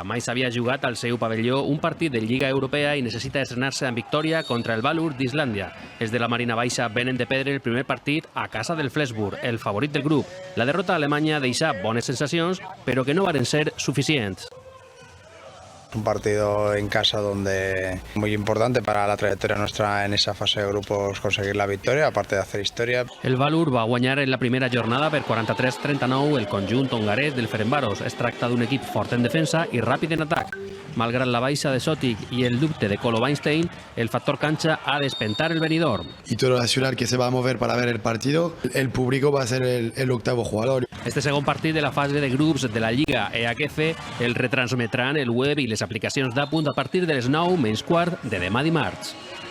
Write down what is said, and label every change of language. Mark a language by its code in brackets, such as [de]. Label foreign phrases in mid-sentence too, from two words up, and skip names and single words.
[ca] Mai s'havia jugat al seu pavelló un partit de Lliga Europea i necessita estrenar-se en victòria contra el Valur d'Islàndia. Els de la Marina Baixa venen de perdre el primer partit a casa del Flensburg, el favorit del grup. La derrota alemanya deixa bones sensacions, però que no varen ser suficients. [es] Un partido en casa donde muy importante para la trayectoria nuestra en esa fase de grupos conseguir la victoria, aparte de hacer historia. [ca] El Valur va guanyar en la primera jornada per 43-39 el conjunt hongarès del Ferencváros. Es tracta d'un equip fort en defensa i ràpid en atac. Malgrat la baixa de Sotic i el dubte de Kolo Weinstein, el factor cancha ha d'espentar el Benidorm. Y todo la ciudad que se va a mover para ver el partido, el público va a ser el octavo jugador. Este segon partit de la fase de grups de la Lliga EHF el retransmetran el web i les aplicacions d'A Punt a partir de les 9:15 de demà dimarts.